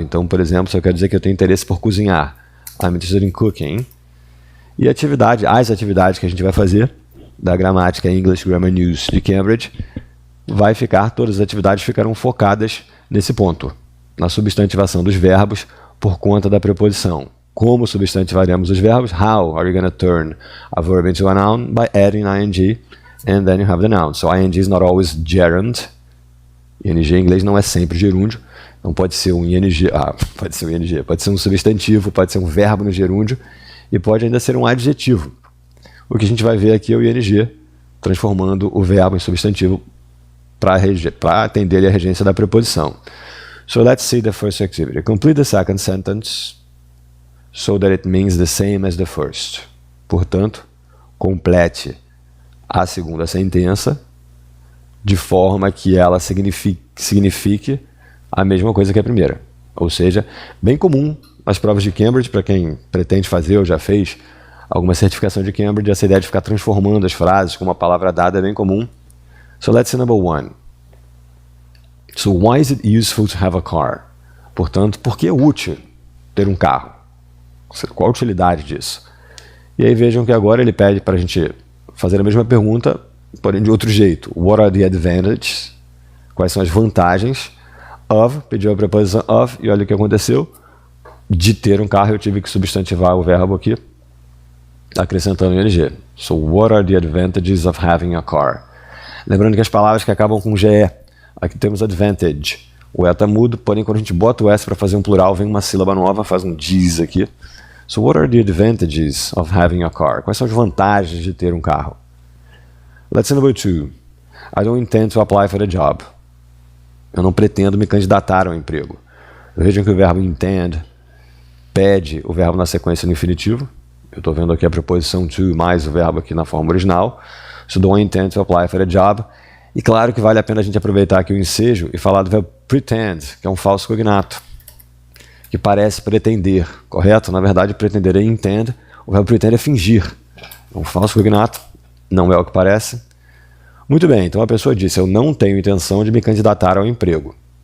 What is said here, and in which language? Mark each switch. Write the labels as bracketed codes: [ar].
[pt] Então, por exemplo, se eu quero dizer que eu tenho interesse por cozinhar, [en] I'm interested in cooking. [pt] E as atividades que a gente vai fazer da gramática English Grammar News de Cambridge, todas as atividades ficarão focadas nesse ponto, na substantivação dos verbos por conta da preposição. Como substantivaremos os verbos? [en] How are you going to turn a verb into a noun? By adding ing, and then you have the noun. So ing is not always gerund. [pt] Ing em inglês não é sempre gerúndio. Não pode ser um ing, pode ser um substantivo, pode ser um verbo no gerúndio e pode ainda ser um adjetivo. O que a gente vai ver aqui é o ing transformando o verbo em substantivo para atender a regência da preposição. [en] So let's see the first activity. Complete the second sentence so that it means the same as the first. [pt] Portanto, complete a segunda sentença de forma que ela signifique a mesma coisa que a primeira. Ou seja, bem comum nas provas de Cambridge, para quem pretende fazer ou já fez alguma certificação de Cambridge, essa ideia de ficar transformando as frases com uma palavra dada é bem comum. [en] So let's see number one. So why is it useful to have a car? [pt] Portanto, por que é útil ter um carro? Qual a utilidade disso? E aí vejam que agora ele pede para a gente fazer a mesma pergunta, porém de outro jeito. [en] What are the advantages? [pt] Quais são as vantagens? Of, pediu a preposição of, e olha o que aconteceu. De ter um carro, eu tive que substantivar o verbo aqui, acrescentando o ing. [en] So what are the advantages of having a car? [pt] Lembrando que as palavras que acabam com GE, aqui temos advantage. O E está mudo, porém quando a gente bota o S para fazer um plural, vem uma sílaba nova, faz um diz aqui. [en] So what are the advantages of having a car? [pt] Quais são as vantagens de ter um carro? [en] Let's see number two. I don't intend to apply for the job. [pt] Eu não pretendo me candidatar ao emprego. Vejam que o verbo intend pede o verbo na sequência no infinitivo. Eu estou vendo aqui a preposição to mais o verbo aqui na forma original. [en] So don't intend to apply for a job. [pt] E claro que vale a pena a gente aproveitar aqui o ensejo e falar do verbo pretend, que é um falso cognato, que parece pretender, correto? Na verdade, pretender é intend, o verbo pretend é fingir. É um falso cognato, não é o que parece. Muito bem, então a pessoa disse, eu não tenho intenção de me candidatar ao emprego.